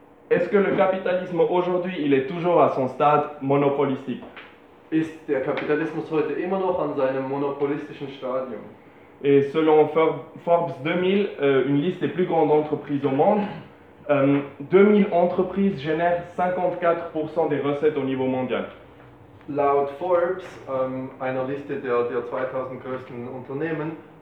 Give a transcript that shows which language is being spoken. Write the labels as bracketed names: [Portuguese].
[French] Est-ce que le capitalisme aujourd'hui, il est toujours à son stade monopolistique? [German] Ist der Kapitalismus heute immer noch an seinem monopolistischen Stadium? [French] Et selon Forbes 2000, une liste des plus grandes entreprises au monde, 2000 entreprises génèrent 54% des recettes au niveau mondial. [German] Laut Forbes, einer Liste der 2000 größten Unternehmen,